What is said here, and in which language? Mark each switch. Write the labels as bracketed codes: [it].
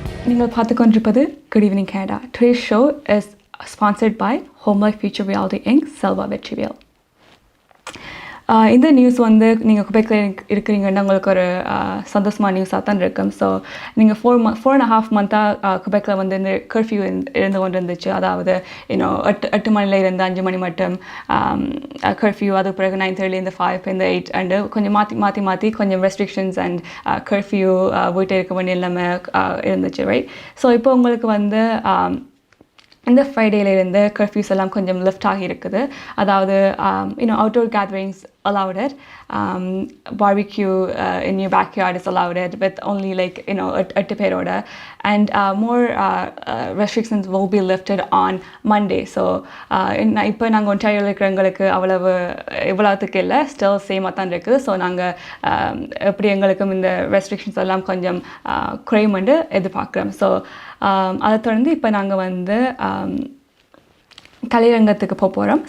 [ta] நீங்கள் பார்த்துக்கொண்டிருப்பது [en] Good Evening Canada. Today's show is sponsored by Home Life Future Reality Inc. [ta] Selva Vetrivel. இந்த news வந்து நீங்கள் குபேக்கில் இருக்கிறீங்கன்னா உங்களுக்கு ஒரு சந்தோஷமான நியூஸாக தான் இருக்கும். ஸோ நீங்கள் 4.5 மந்த்தாக குபேக்கில் வந்து இந்த கர்ஃப்யூ இருந்து கொண்டு இருந்துச்சு. அதாவது இன்னும் 8 மணில இருந்து 5 மணி மட்டும் கர்ஃப்யூ, அதுக்கு பிறகு 9:30 5 இந்த 8 அண்டு கொஞ்சம் மாற்றி கொஞ்சம் ரெஸ்ட்ரிக்ஷன்ஸ் அண்ட் கர்ஃப்யூ வீட்டை இருக்க வேண்டிய எல்லாமே இருந்துச்சு, ரைட்? ஸோ இப்போ உங்களுக்கு வந்து இந்த ஃப்ரைடேலேருந்து கர்ஃப்யூஸ் எல்லாம் கொஞ்சம் லிஃப்ட் ஆகி இருக்குது. அதாவது [en] outdoor gatherings allowed it, barbecue in your backyard is allowed it with only 8 [ta] பேரோட, [en] and more restrictions will be lifted on Monday. [ta] So இப்போ நாங்கள் ஒன்டாரியோவில் இருக்கிறவங்களுக்கு இவ்வளோத்துக்கு இல்லை, ஸ்டில் சேமாக தான் இருக்குது. ஸோ நாங்கள் எப்படி எங்களுக்கும் இந்த ரெஸ்ட்ரிக்ஷன்ஸ் எல்லாம் கொஞ்சம் குறையுமென்று எதிர்பார்க்குறோம். ஸோ அதை தொடர்ந்து இப்போ நாங்கள் வந்து கலைரங்கத்துக்கு போகிறோம்.